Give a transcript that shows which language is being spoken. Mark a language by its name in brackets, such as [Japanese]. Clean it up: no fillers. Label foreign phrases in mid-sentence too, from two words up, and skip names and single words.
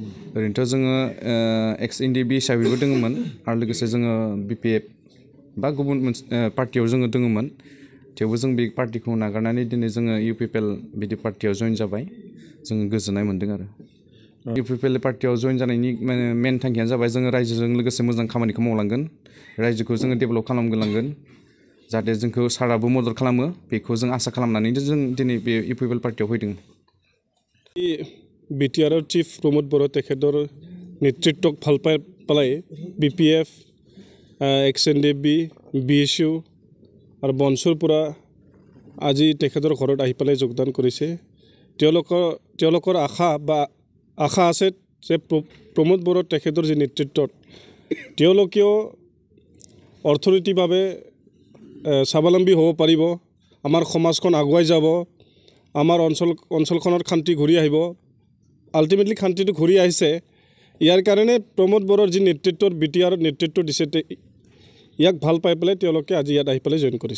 [Bodo] ओरैनोथ' जोङो [English] ex NDP [Bodo] हिसाबैबो दङमोन आरो लोगोसे जोङो बिपिएफ बा गुबुन मोनसे पार्टियाव जोङो दङमोन थेवबो जों बे पार्टिखौ नागारनानै दिनै जोङो इउपिपिएल बिदि पार्टियाव जइन जाबाय जोङो गोजोननाय मोन्दों आरो इउपिपिएल पार्टियाव जइन जानायनि मेन थांखियानो जाबाय जोङो रायजोजों लोगोसे मोजां खामानिखौ मावलांगोन रायजोखौ जोङो डेभेलप खालामलांगोन जाहाथे जोंखौ साराबो मदद खालामो बेखौ जों आसा खालामनानैनो जों दिनै बे इउपिपिएल पार्टियाव फैदों बिटिआरआव चिफ प्रमोद बर' [Assamese] তেখেতৰ নেতৃত্বক ভাল পাই পেলাই বিপিএফ [English] ex NDP [Assamese] BSU আৰু বনচুৰ পৰা আজি তেখেতৰ ঘৰত আহি পেলাই যোগদান কৰিছে তেওঁলোকৰ আশা আছে যে প্ৰমোদ বড়ো তেখেতৰ যি নেতৃত্বত তেওঁলোকেও অৰ্থনৈতিকভাৱে স্বাৱলম্বী হ'ব পাৰিব আমাৰ সমাজখন আগুৱাই যাব আমাৰ অঞ্চলখনৰ শান্তি ঘূৰি আহিব আল্টিমেটলি শান্তিটো ঘূৰি আহিছে ইয়াৰ কাৰণে প্ৰমোদ বড়োৰ যি নেতৃত্বৰ বিটিআৰ নেতৃত্ব দিছে ইয়াক ভাল পাই পেলাই তেওঁলোকে আজি ইয়াত আহি পেলাই জইন কৰিছে